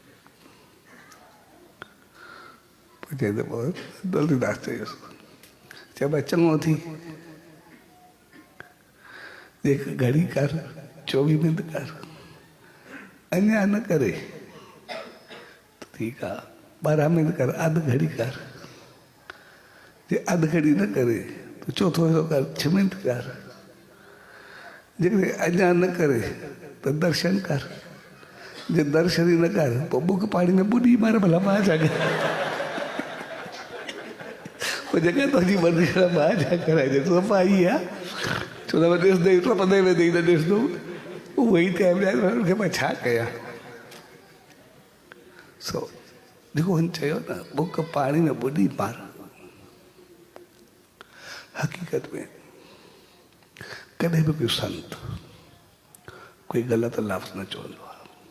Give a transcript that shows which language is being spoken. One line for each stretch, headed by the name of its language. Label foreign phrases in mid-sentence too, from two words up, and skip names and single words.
Sindhi: तुलसीदास चयुसि चए भाई चङो थी हिकु घड़ी कर 24 मिंट कर अञा न करे तो ठीकु आहे 12 मिंट कर अधु घड़ी कर जे अधु घड़ी न करे तो चौथो हिसो कर 6 मिंट कर जेकॾहिं अञा न करे तो दर्शन कर जे दर्शन ई न कर पोइ बुक पाणी में ॿुॾी मार भला मां छा कयां। जगह तुझी मर्ज़ी मां छा कराइजे सफ़ाई आहे छो त ॾिसंदे टपंदे वेंदे न ॾिसंदुमि उहो ई टाइम ॾियां हुनखे मां छा कयां। सो जेको हुन चयो न बुक पाणी में ॿुॾी मार हक़ीक़त में कॾहिं बि कोई संत कोई ग़लति लफ़्ज़ न चवंदो आहे